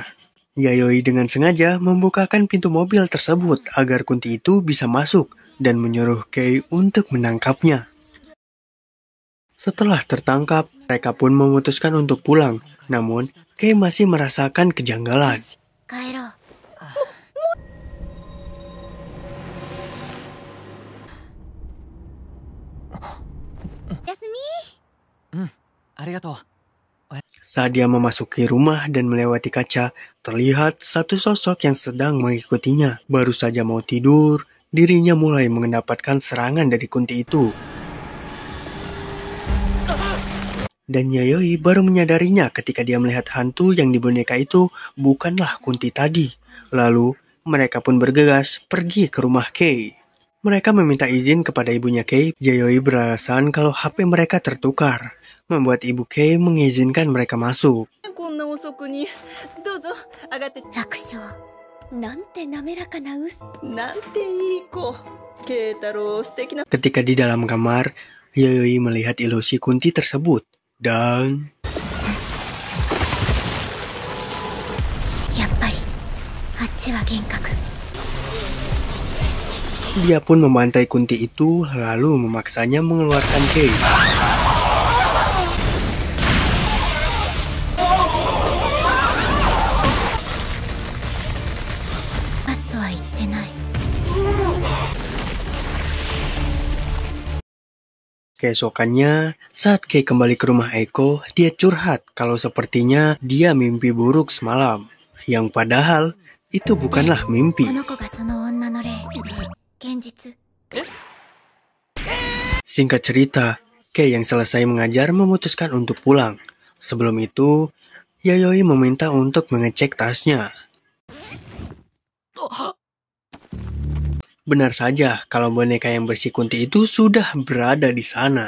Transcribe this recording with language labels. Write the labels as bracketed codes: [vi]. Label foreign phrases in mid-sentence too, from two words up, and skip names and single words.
[id] Yayoi dengan sengaja membukakan pintu mobil tersebut agar kunti itu bisa masuk dan menyuruh Kei untuk menangkapnya. Setelah tertangkap, mereka pun memutuskan untuk pulang. Namun, Kei masih merasakan kejanggalan. [ja] 帰ろう。 休み。ありがとう。 [id] Saat dia memasuki rumah dan melewati kaca, terlihat satu sosok yang sedang mengikutinya. Baru saja mau tidur, dirinya mulai mendapatkan serangan dari kunti itu. Dan Yayoi baru menyadarinya ketika dia melihat hantu yang di boneka itu bukanlah kunti tadi. Lalu, mereka pun bergegas pergi ke rumah Kei. Mereka meminta izin kepada ibunya Kei. Yayoi beralasan kalau HP mereka tertukar, membuat ibu Kei mengizinkan mereka masuk. [ja] 楽勝。 なんて滑らかな嘘。なんていい子。慶太郎素敵な。 [id] Ketika di dalam kamar, Yayoi melihat ilusi Kunti tersebut dan [ja] やっぱりあっちは幻覚。 [id] dia pun membantai Kunti itu lalu memaksanya mengeluarkan Kei. [ja] パスとは言ってない。 [id] Keesokannya, saat Kei kembali ke rumah Eiko, dia curhat kalau sepertinya dia mimpi buruk semalam. Yang padahal, itu bukanlah mimpi. [ja] この子がその女の霊。現実。 [id] Singkat cerita, Kei yang selesai mengajar memutuskan untuk pulang. Sebelum itu, Yayoi meminta untuk mengecek tasnya. Benar saja kalau boneka yang bersih Kunti itu sudah berada di sana.